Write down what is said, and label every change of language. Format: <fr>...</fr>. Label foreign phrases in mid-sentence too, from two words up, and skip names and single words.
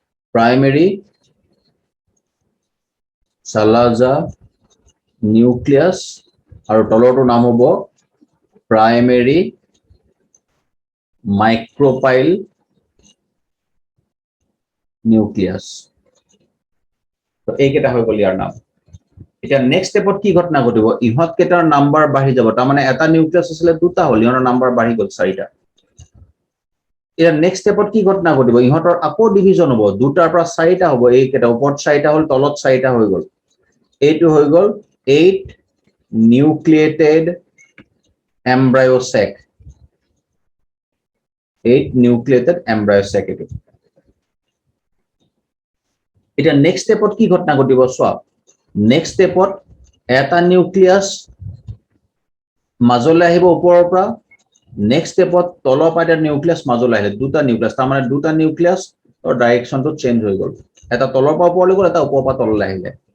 <en>primary Salazar nucleus</en> <as>আৰু তলৰটো নাম হ'ব</as> <en>primary micropyle nucleus</en> <as>তো এইকেইটা হৈ গ'ল ইয়াৰ নাম এতিয়া</as> <en>next stepot</en> <as>কি ঘটনা ঘটিব ইহঁত কেইটাৰ নাম্বাৰ বাঢ়ি যাব তাৰ মানে এটা নিউক্লিয়াছ আছিলে দুটা হ'ল ইহঁতৰ নাম্বাৰ বাঢ়ি গ'ল চাৰিটা এতিয়া</as> <en>next stepot</en> <as>কি ঘটনা ঘটিব ইহঁতৰ আকৌ ডিভিজন হ'ব দুটাৰ পৰা চাৰিটা হ'ব এইকেইটা ওপৰত চাৰিটা হ'ল তলত চাৰিটা হৈ গ'ল এইটো হৈ গ'ল</as> <en>8 nucleated embryo sac 8 nucleated embryo sac</en> <as>এইটো এটা</as> <en>next stepot</en> <as>কি ঘটনা ঘটিব চোৱা</as> <en>next stepot</en> <as>এটা নিউক্লিয়াছ মাজলৈ আহিব ওপৰৰ পৰা</as> <en>next stepot</en> <as>তলৰ পৰা এটা নিউক্লিয়াছ মাজলৈ আহিলে দুটা নিউক্লিয়াছ তাৰ মানে দুটা নিউক্লিয়াছ আৰু</as> <en>directionto change</en> <as>হৈ গ'ল এটা তলৰ পৰা ওপৰলৈ গ'ল এটা ওপৰৰ পৰা তললৈ আহিলে</as>